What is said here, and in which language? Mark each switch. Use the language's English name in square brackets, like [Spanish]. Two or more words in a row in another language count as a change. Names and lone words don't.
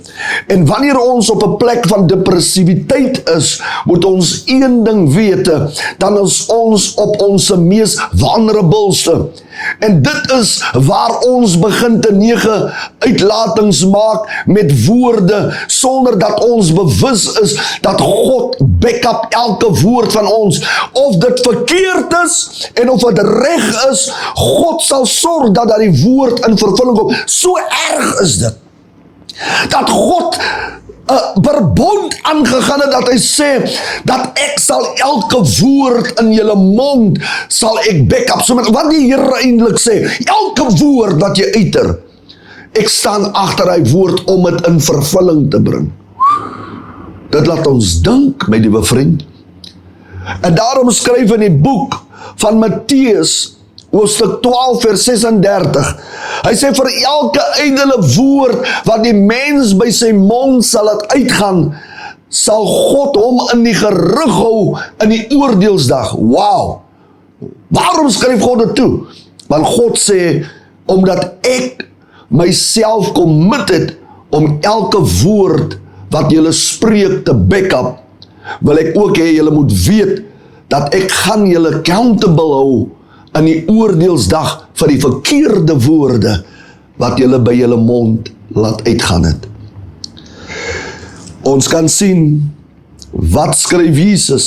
[Afrikaans] En wanneer ons op 'n plek van depressiviteit is, moet ons een ding weet, dan is ons op ons mees vulnerabelste. En dit is waar ons begin te nege uitlatings maak met woorde, sonder dat ons bewus is dat God [English] back up [Afrikaans] elke woord van ons. Of dit verkeerd is en of dit reg is, God sal sorg dat die woord in vervulling kom. So erg is dit, dat God verbond aangegaan het, dat hy sê, dat ek sal elke woord in julle mond, sal ek [English] back up. [Afrikaans] So met wat die Here eintlik sê, elke woord wat jy uiter, ek staan agter hy woord om het in vervulling te bring. Dit laat ons dink, my liewe vriend. En daarom skryf in die boek van Matteus, hoofstuk 12 vers 36, hy sê vir elke ydelle woord wat die mens by sy mond sal laat uitgaan, sal God hom in die gerig hou in die oordeelsdag. Wow! Waarom skryf God dit toe? Want God sê, omdat ek myself commit het om elke woord wat julle spreek te [English] back up, [Afrikaans] wil ek ook hê julle moet weet dat ek gaan julle accountable hou in die oordeelsdag vir die verkeerde woorde wat julle by julle mond laat uitgaan het. Ons kan sien, wat skryf Jesus?